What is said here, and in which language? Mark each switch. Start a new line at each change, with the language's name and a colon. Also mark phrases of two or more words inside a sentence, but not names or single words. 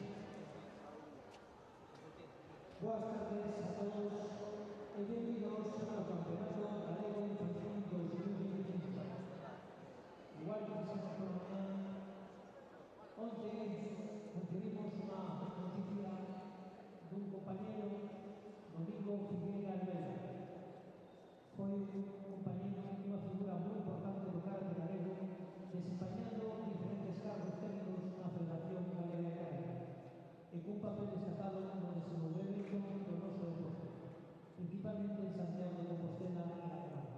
Spanish: Buenas tardes a todos y bienvenidos al Campeonato Galego Infantil 2025. Igual que empezamos por la mañana, 11 recibimos una noticia de un compañero, Domingo Figueira Almeida.
Galician: Foi un compañero, unha figura moi importante do karate galego, desempeñando diferentes cargos técnicos na Federación Galega de Karate, e cun papel destacado no desenvolvemento do noso deporte, principalmente en Santiago de Compostela e na Comarca.